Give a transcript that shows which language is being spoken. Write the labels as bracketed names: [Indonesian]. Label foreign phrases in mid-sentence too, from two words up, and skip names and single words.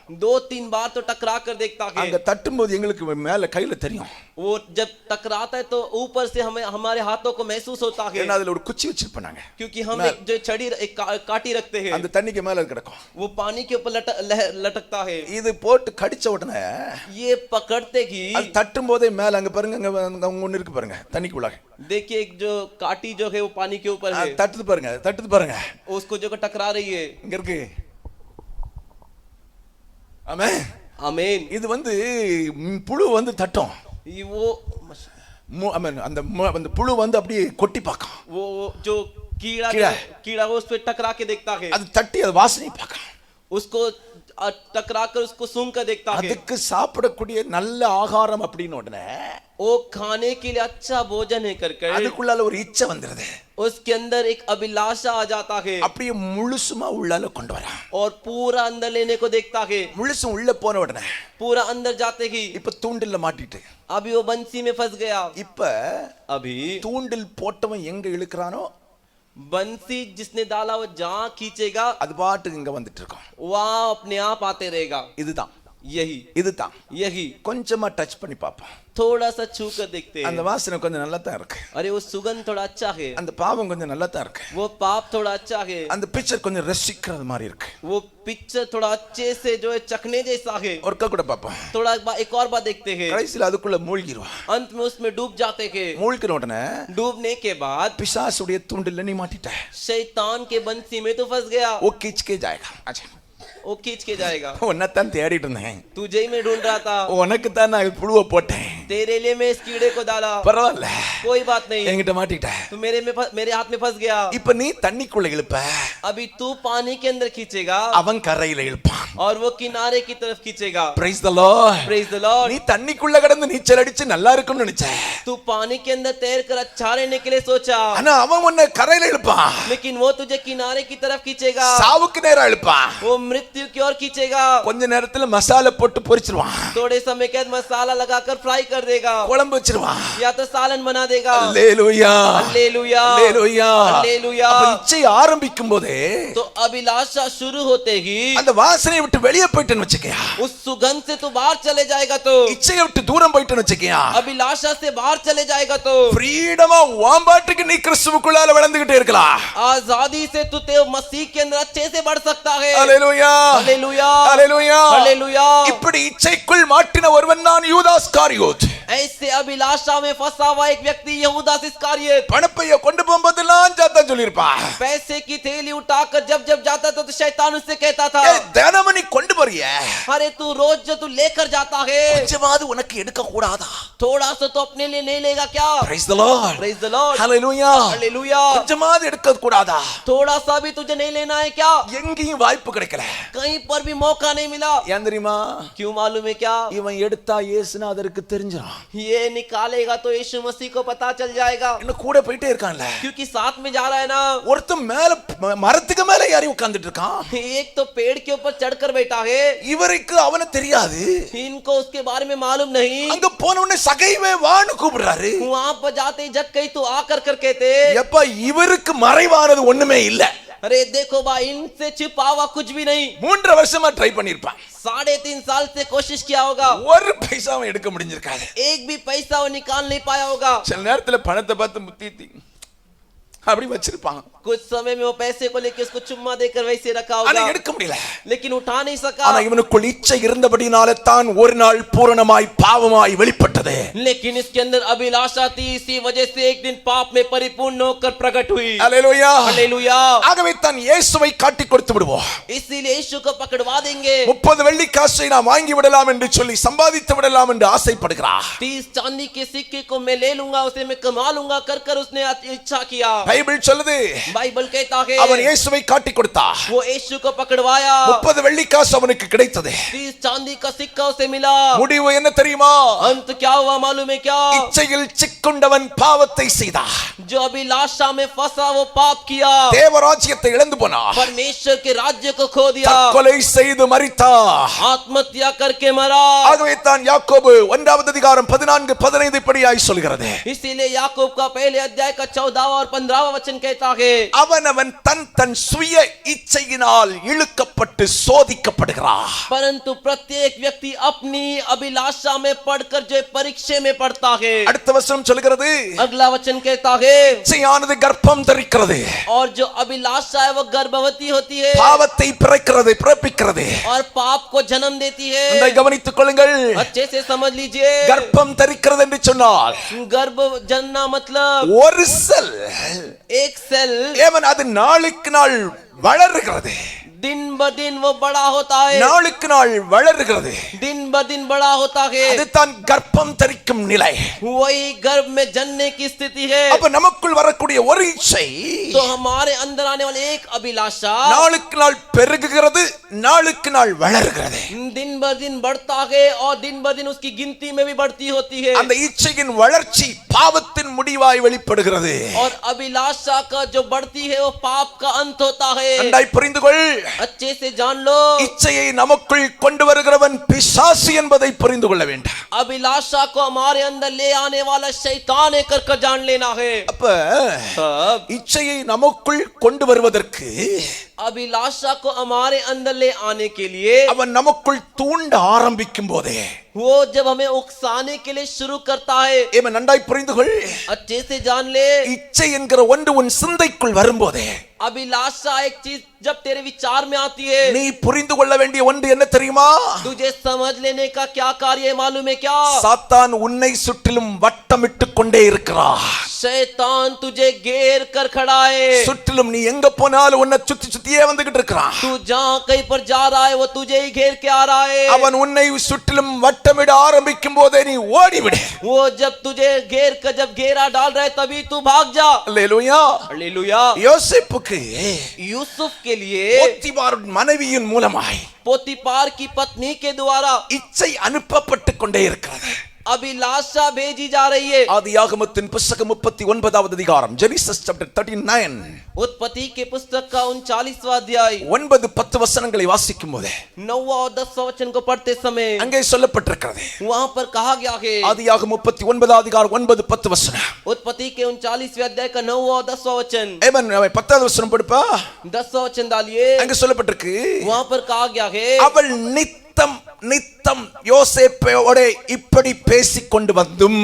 [Hindi] 2-3 बार तो टकरा कर देखता है। [Tamil] அங்க தட்டும்போது எங்களுக்கு மேல கையில தெரியும், [Hindi] वो जब टकराता है तो ऊपर से हमें हमारे हाथों को महसूस होता है, [Tamil] ஏன்னா அதுல ஒரு குச்சி வச்சிருப்பாங்க, [Hindi] क्योंकि हम एक जो छड़ी एक काटी रखते हैं, [Tamil] அந்த தண்ணிக்கு மேல கிடக்கும், [Hindi] वो पानी के ऊपर लटकता है। [Tamil] இது போட்டு கடிச்ச உடனே [Hindi] ये पकड़ते ही [Tamil] அது தட்டும் போதே மேல அங்க பாருங்க, அங்க ஒண்ணு இருக்கு பாருங்க தண்ணிக்குள்ள, [Hindi] देखिए एक जो काटी जो है वो पानी के ऊपर है, [Tamil] தட்டுது பாருங்க, [Hindi] उसको जो टकरा रही है, [Tamil] இங்க இருக்கு. ஆமென், [Hindi] आमीन। [Tamil] இது வந்து புழு வந்து தட்டும், [Hindi] वो [Tamil] ஆமென், அந்த புழு வந்து அப்படியே கொட்டி பார்க்கும், [Hindi] वो जो कीड़ा कीड़ा कीड़ा वो उस पे टकरा के देखता है, [Tamil] அது தட்டி அது வாசனை பார்க்கும், [Hindi] उसको टकरा कर उसको सूंघ कर देखता है। [Tamil] அதுக்கு சாப்பிடக்கூடிய நல்ல ஆகாரம் அப்படின்னு உடனே [Hindi] वो खाने के लिए अच्छा भोजन है कर [Tamil] அதுக்குள்ளால ஒரு இச்சை வந்துருது, [Hindi] उसके अंदर एक अभिलाषा आ जाता है, [Tamil] அப்படியே முழுசுமா உள்ளால கொண்டு வரான். [Hindi] और पूरा अंदर लेने को देखता है। [Tamil] முழுசும் உள்ள போன உடனே [Hindi] पूरा अंदर जाते ही [Tamil] இப்ப தூண்டில்ல மாட்டிட்டு, [Hindi] अभी वो बंसी में फंस गया। [Tamil] இப்ப [Hindi] अभी [Tamil] தூண்டில் போட்டவன் எங்க இழுக்கிறானோ [Hindi] बंसी जिसने डाला वो जहां खींचेगा [Tamil] அது பாட்டுக்கு இங்க வந்துட்டு இருக்கும். [Hindi] वहां अपने आप आते रहेगा। [Tamil] இதுதான் [Hindi] यही यही [Tamil] கொஞ்சமா டச் பண்ணி பாப்போம், [Hindi] थोड़ा सा छू कर देखते [Tamil] அந்த [Hindi] हैं। [Tamil] வாசனை கொஞ்சம் நல்லா தான் இருக்கு, [Hindi] अरे वो सुगंध थोड़ा अच्छा है, [Tamil] அந்த பாவம் கொஞ்சம் நல்லா தான் இருக்கு, [Hindi] वो पाप थोड़ा अच्छा है, [Tamil] அந்த பிக்சர் கொஞ்சம் ரசிக்கிறது மாதிரி இருக்கு. [Hindi] वो पिक्चर थोड़ा अच्छे से जो है चखने जैसा है। [Tamil] ஒருக்கா கூட பாப்போம், [Hindi] थोड़ा एक और बात देखते हैं, [Tamil] கடைசியில அதுக்குள்ள மூழ்கிடுவான். [Hindi] अंत में उसमें डूब जाते हैं। [Tamil] மூழ்கின உடனே [Hindi] डूबने के बाद [Tamil] பிசாசுடைய தூண்டில்ல நீ மாட்டிட்ட, [Hindi] शैतान के बंसी में तो फंस गया, वो खींच के जाएगा. अच्छा, वो खींच के जाएगा। [Tamil] உன்னைத்தான் தேடிட்டு இருந்தேன், [Hindi] तुझे ही मैं ढूंढ रहा था, [Tamil] உனக்கு தான் நான் புழுவை போட்டேன், [Hindi] तेरे लिए मैं इस कीड़े को डाला, [Tamil] பரவாயில்ல, [Hindi] कोई बात नहीं, [Tamil] என்கிட்ட மாட்டிட்ட. [Hindi] तू मेरे हाथ में फंस गया। [Tamil] இப்ப நீ தண்ணிக்குள்ள இழுப்ப, [Hindi] अभी तू पानी के अंदर खींचेगा [Tamil] அவன் கரையில இழுப்பான். [Hindi] और वो किनारे की तरफ खींचेगा। [English] Praise the Lord. Praise the Lord। [Tamil] நீ தண்ணிக்குள்ள கடந்து நீச்சல் அடிச்சு நல்லா இருக்கும்னு நினைச்ச, [Hindi] तू पानी के अंदर तैर कर अच्छा रहने के लिए सोचा, [Tamil] ஆனா அவன் உன்னை கரையில இழுப்பான், [Hindi] लेकिन वो तुझे किनारे की तरफ खींचेगा, [Tamil] சாவுக்கு நேரா இழுப்பான். [Hindi] वो मृत्यु की ओर खींचेगा। [Tamil] கொஞ்ச நேரத்துல மசாலா போட்டு பொரிச்சிருவான், [Hindi] थोड़े समय के बाद मसाला लगाकर फ्राई कर देगा, [Tamil] குழம்பு வச்சிருவான். [Hindi] या तो सालन बना देगा। [Tamil] அல்லேலூயா, [Hindi] हालेलुया, [Tamil] அல்லேலூயா. [Hindi] हालेलुया। [Tamil] அப்ப இச்சை ஆரம்பிக்கும் போதே [Hindi] तो अभिलाषा शुरू होते ही [Tamil] அந்த வாசனையை விட்டு வெளியே போயிட்டேன்னு வச்சுக்கயா, [Hindi] उस सुगंध से तू बाहर चले जाएगा, तो [Tamil] இச்சையை விட்டு தூரம் போயிட்டேன்னு வச்சுக்கயா, [Hindi] अभिलाषा से बाहर चले जाएगा, तो [Tamil] ஃப்ரீடமா வாம்பாட்டுக்கு நீ கிறிஸ்துவுக்குள்ளால வளர்ந்துகிட்டே இருக்கலாம். [Hindi] आजादी से तू ते मसीह के अंदर अच्छे से बढ़ सकता है। [Tamil] அல்லேலூயா, [Hindi] हालेलुया, [Tamil] அல்லேலூயா. [Hindi] हालेलुया। [Tamil] இப்படி இச்சைக்குள் மாட்டின ஒருவன் நான் யூதாஸ் காரியோத். [Hindi] ऐसे अभिलाषा में फंसा हुआ एक व्यक्ति यहूदा इस्कारियत, [Tamil] பணப்பைய கொண்டு போகும்போதெல்லாம் சாத்தான் சொல்லிருப்பான், [Hindi] पैसे की थैली उठाकर जब जब जाता था तो शैतान उससे कहता था, [Tamil] தினமும் நீ கொண்டு போறிய, [Hindi] अरे तू रोज जो तू लेकर जाता है, [Tamil] கொஞ்சமாவது உனக்கு எடுக்க கூடாதா? [Hindi] थोड़ा सा तो अपने लिए नहीं लेगा क्या? [English] Praise the Lord. Praise the Lord. Hallelujah. [Hindi] हालेलुया। [Tamil] கொஞ்சமாவது எடுக்க கூடாதா? [Hindi] थोड़ा सा भी तुझे नहीं लेना है क्या? [Tamil] எங்கேயும் வாய்ப்பு கிடைக்கல, [Hindi] कहीं पर भी मौका नहीं मिला। [Tamil] ஏன் தெரியுமா? [Hindi] क्यों मालूम है क्या? [Tamil] இவன் எடுத்தா இயேசுநாதருக்கு தெரிஞ்சிடும். [Hindi] ये निकालेगा तो यीशु मसीह को पता चल जाएगा, [Tamil] இன்னும் கூட போயிட்டே இருக்கான்ல. [Hindi] क्योंकि साथ में जा रहा है ना. [Tamil] ஒருத்தன் மேல மரத்துக்கு மேல ஏறி உட்கார்ந்துட்டு இருக்கான். [Hindi] एक तो पेड़ के ऊपर चढ़कर बैठा है, [Tamil] இவருக்கு அவன தெரியாது. [Hindi] इनको उसके बारे में मालूम नहीं. [Tamil] அங்க போன உடனே சகைவே வான்னு கூப்பிடுறாரு. [Hindi] वहां पर जाते ही जग कही तो आकर कर कहते, [Tamil] எப்ப இவருக்கு மறைவானது ஒண்ணுமே இல்ல. [Hindi] अरे देखो भाई, इनसे छिपा हुआ कुछ भी नहीं. [Tamil] 3 வருஷமா ட்ரை பண்ணிருப்பான். [Hindi] 3.5 साल से कोशिश किया होगा, [Tamil] ஒரு பைசாவும் எடுக்க முடிஞ்சிருக்காது. [Hindi] एक भी पैसा वो निकाल नहीं पाया होगा. [Tamil] சில நேரத்துல பணத்தை பார்த்து முத்தி அப்படி வச்சிருப்பாங்க. [Hindi] कुछ समय में वो पैसे को लेके उसको चुम्मा देकर वैसे रखा [Tamil] ஆனா [Hindi] होगा, [Tamil] எடுக்க முடியல. [Hindi] लेकिन उठा नहीं सका. [Tamil] ஆனா இவனுக்குள் இச்சை இருந்தபடினால தான் ஒரு நாள் பூரணமாய் பாவமாய் வெளிப்பட்டது. [Hindi] लेकिन इसके अंदर अभिलाषा थी, इसी वजह से एक दिन पाप में परिपूर्ण होकर प्रकट हुई. [Tamil] அல்லேலூயா. [Hindi] हालेलुया. [Tamil] ஆகவே தான் இயேசுவை காட்டி கொடுத்து விடுவோம். [Hindi] इसीलिए यीशु को पकड़वा देंगे. [Tamil] 30 வெள்ளி காசை நான் வாங்கி விடலாம் என்று சொல்லி சம்பாதித்து விடலாம் என்று ஆசைப்படுகிறார். [Hindi] 30 चांदी के सिक्के को मैं ले लूंगा, उसे मैं कमा लूंगा कर कर उसने इच्छा किया. [Tamil] பைபிள் சொல்லுது [Hindi] बाइबल कहता है [Tamil] அவன் இயேசுவை காட்டி கொடுத்தார். [Hindi] वो यीशु को पकड़वाया. [Tamil] 30 வெள்ளி காசு அவனுக்கு கிடைத்தது. [Hindi] 30 चांदी का सिक्का उसे मिला. [Tamil] முடிவு என்ன தெரியுமா? [Hindi] अंत क्या हुआ मालूम है क्या? [Tamil] இச்சையில் சிக்குண்டவன் பாவத்தை செய்தார். [Hindi] जो अभिलाषा में फंसा वो पाप किया, [Tamil] தேவராஜ்யத்தை இழந்து போனார். [Hindi] परमेश्वर के राज्य को खो दिया, [Tamil] தற்கொலை செய்து மரித்தார். [Hindi] आत्महत्या करके मरा. [Tamil] ஆகவே தான் யாக்கோபு 1வது அதிகாரம் 14-15 படியாய் சொல்கிறது. [Hindi] इसीलिए याकूब का पहले अध्याय का 14वां और 15वां वचन कहता है, [Tamil] அவனவன் தன் சுய இச்சையினால் இழுக்கப்பட்டு சோதிக்கப்படுகிறார். [Hindi] परंतु प्रत्येक व्यक्ति अपनी अभिलाषा में पढ़कर जो परीक्षा में पड़ता है. [Tamil] அடுத்த வசனம் சொல்கிறது [Hindi] अगला वचन कहता है, [Tamil] இச்சையானது கர்ப்பம் தரிக்கிறது, [Hindi] और जो अभिलाषा है वो गर्भवती होती है [Tamil] பாவத்தை பிறப்பிக்கிறது. [Hindi] और पाप को जन्म देती है. [Tamil] இதை கவனித்துக் கொள்ளுங்கள். [Hindi] अच्छे से समझ लीजिए, [Tamil] கர்ப்பம் தரிக்கிறது என்று சொன்னால் [Hindi] गर्भ जनना मतलब [Tamil] ஒரு செல் [Hindi] एक सेल [Tamil] ஏவன் அது நாளுக்கு நாள் வளருகிறது. [Hindi] दिन ब दिन वो बड़ा होता है, [Tamil] நாளுக்கு நாள் வளருகிறது. [Hindi] दिन ब दिन बड़ा होता है. [Tamil] அதுதான் கர்ப்பம் தரிக்கும் நிலை. [Hindi] वही गर्भ में जन्ने की स्थिति है. [Tamil] அப்ப நமக்குள் வரக்கூடிய ஒரு இச்சை [Hindi] तो हमारे अंदर आने वाली एक अभिलाषा [Tamil] நாளுக்கு நாள் பெருகுகிறது, நாளுக்கு நாள் வளருகிறது. [Hindi] दिन ब दिन बढ़ता है और दिन ब दिन उसकी गिनती में भी बढ़ती होती है. [Tamil] அந்த இச்சையின் வளர்ச்சி பாவத்தின் முடிவாய் வெளிப்படுகிறது. [Hindi] और अभिलाषा का जो बढ़ती है वो पाप का अंत होता है. [Tamil] நன்றாய் புரிந்து கொள். [Hindi] अच्छे से जान लो, [Tamil] இச்சையை நமக்குள் கொண்டு வருகிறவன் பிசாசு என்பதை புரிந்து கொள்ள வேண்டும். [Hindi] अभिलाषा को हमारे अंदर ले आने वाला शैतान है कर जान लेना है. [Tamil] அப்ப இச்சையை நமக்குள் கொண்டு வருவதற்கு [Hindi] अभिलाषा को हमारे अंदर ले आने के लिए [Tamil] அவன் நமக்குள் தூண்ட ஆரம்பிக்கும் போதே [Hindi] वो जब हमें उकसाने के लिए शुरू करता है. [Tamil] இவன் நன்றாய் புரிந்து கொள். [Hindi] अच्छे से जान ले, [Tamil] இச்சை என்கிற ஒன்று உன் சிந்தைக்குள் வரும்போதே [Hindi] अभिलाषा एक चीज जब तेरे विचार में आती है, [Tamil] நீ புரிந்து கொள்ள வேண்டிய ஒன்று என்ன தெரியுமா? [Hindi] तुझे समझ लेने का क्या कार्य है मालूम है क्या? [Tamil] சாத்தான் உன்னை சுற்றிலும் வட்டமிட்டு கொண்டே இருக்கிறான். [Hindi] शैतान तुझे घेर कर खड़ा है. [Tamil] சுற்றிலும் நீ எங்க போனாலும் உன்னை சுத்தியே வந்துகிட்டு இருக்கிறான். [Hindi] तू जहां कहीं पर जा रहा है वो तुझे ही घेर के आ रहा है. [Tamil] அவன் உன்னை சுற்றிலும் வட்டமிட ஆரம்பிக்கும் போதே நீ ஓடிவிடு. [Hindi] वो जब तुझे घेर कर जब घेरा डाल रहा है तभी तू भाग जा. [Tamil] அல்லேலூயா. [Hindi] हालेलुया. [Tamil] யோசேப்புக்கு [Hindi] यूसुफ के लिए [Tamil] போத்திபார் மனைவியின் மூலமாய் [Hindi] पोतीपार की पत्नी के द्वारा [Tamil] இச்சை அனுப்பப்பட்டு கொண்டே இருக்கிறது. [Hindi] अभिलाषा भेजी जा रही है. [Tamil] ஆதியாகமத்தின் புத்தகம் 39வது அதிகாரம், [English] Genesis chapter 39, [Hindi] उत्पत्ति के पुस्तक का 39वां अध्याय [Tamil] 9-10 வசனங்களை வாசிக்கும் போது [Hindi] 9वां और 10वां वचन को पढ़ते समय [Tamil] அங்கே சொல்லப்பட்டிருக்கிறது. [Hindi] वहां पर कहा गया है, [Tamil] ஆதியாகமம் 39வது அதிகாரம் 9-10 வசனம். [Hindi] उत्पत्ति के 39वें अध्याय का 9वां और 10वां वचन. [Tamil] ஏமன் 10வது வசனம் படிப்பா. [Hindi] 10वां वचन डालिए. [Tamil] அங்கே சொல்லப்பட்டிருக்கு, [Hindi] वहां पर कहा गया है, [Tamil] அவள் நித்தம் யோசேப்போட இப்படி பேசிக் கொண்டு வந்தும்,